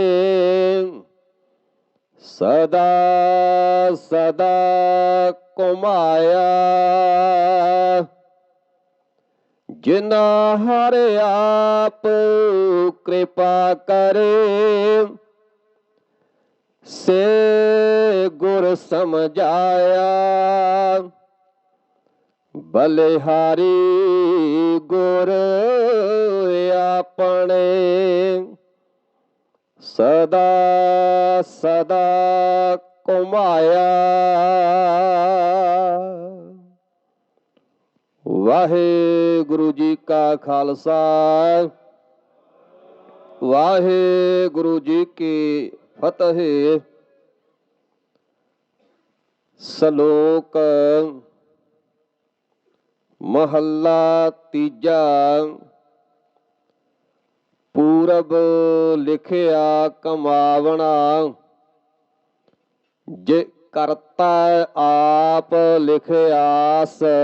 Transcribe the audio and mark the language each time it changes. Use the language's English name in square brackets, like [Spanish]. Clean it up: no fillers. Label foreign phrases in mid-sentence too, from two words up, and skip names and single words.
[Punjabi] ਸਦਾ ਸਦਾ ਘੁਮਾਇਆ ਜਿਨਾ ਹਰਿ ਆਪ ਕਿਰਪਾ ਕਰੇ ਸੇ ਗੁਰ ਸਮਝਾਇਆ, ਬਲਿਹਾਰੀ ਗੁਰ ਅਪਨੇ, ਸਦਾ ਸਦਾ ਘੁਮਾਇਆ। ਵਾਹਿਗੁਰੂ ਜੀ ਕਾ ਖ਼ਾਲਸਾ, ਵਾਹਿਗੁਰੂ ਜੀ ਕੀ ਫ਼ਤਿਹ। ਸਲੋਕ ਮਹਲਾ ਤੀਜਾ। ਪੂਰਬ ਲਿਖਿਆ ਕਮਾਵਨਾ, ਜੇ ਕਰਤਾ ਆਪ ਲਿਖਿਆਸ।